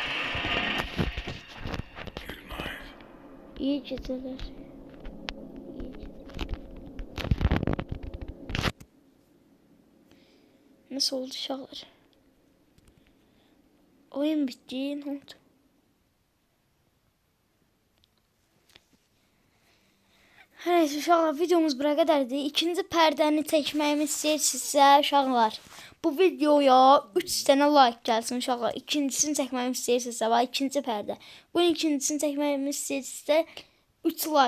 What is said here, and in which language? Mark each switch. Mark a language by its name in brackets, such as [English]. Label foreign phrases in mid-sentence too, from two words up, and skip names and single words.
[Turkish] İyi geceler. Nasıl oldu uşaqlar? Oyun bitti. Ne oldu? [Azerbaijani] Hər nəysə uşaqlar videomuz bura qədərdir. İkinci pərdəni çəkməyimi istəyirsinizsə uşaqlar bu videoya 3 dənə like gəlsin uşaqlar. İkincisini çəkməyimi istəyirsinizsə və ikinci pərdə. Bunun ikincisini çəkməyimi istəyirsinizsə 3 like gəlsin.